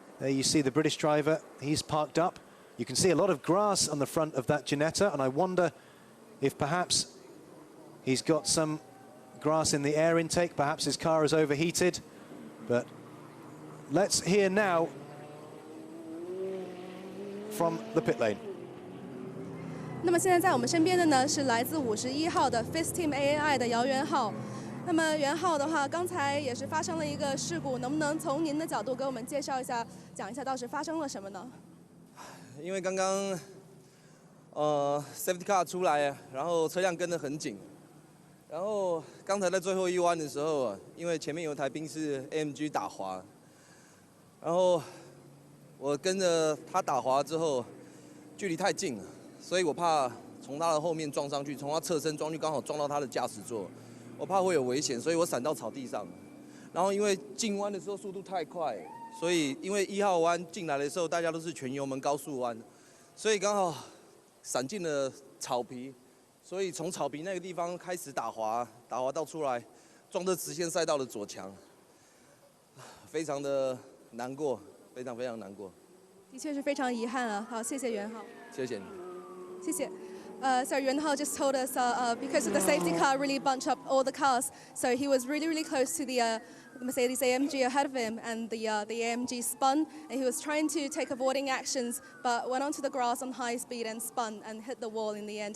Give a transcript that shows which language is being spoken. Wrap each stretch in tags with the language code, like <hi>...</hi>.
<en>There you see the British driver, he's parked up. You can see a lot of grass on the front of that Ginetta, and I wonder if perhaps he's got some grass in the air intake, perhaps his car is overheated. But let's hear now from the pit lane.</en> <zh>那么现在在我们身边的呢是来自51号的 FIS Team AAI 的姚元浩。那么元浩的话，刚才也是发生了一个事故，能不能从您的角度给我们介绍一下，讲一下当时发生了什么呢？因为刚刚safety car 出来，然后车辆跟得很紧。然后刚才在最后一弯的时候啊，因为前面有一台宾士 AMG 打滑，然后我跟着他打滑之后，距离太近了，所以我怕从他的后面撞上去，从他侧身撞去，刚好撞到他的驾驶座，我怕会有危险，所以我闪到草地上。然后因为进弯的时候速度太快，所以因为1号弯进来的时候大家都是全油门高速弯，所以刚好闪进了草皮。所以从草皮那个地方开始打滑到出来，撞到直线赛道的左墙，非常的难过，非常难过。的确是非常遗憾啊。好，谢谢元浩。谢谢你。谢谢。</zh> <en>So Yuan Hao just told us because the safety car really bunched up all the cars, so he was really close to the Mercedes AMG ahead of him, and the AMG spun, and he was trying to take avoiding actions, but went onto the grass on high speed and spun and hit the wall in the end.</en>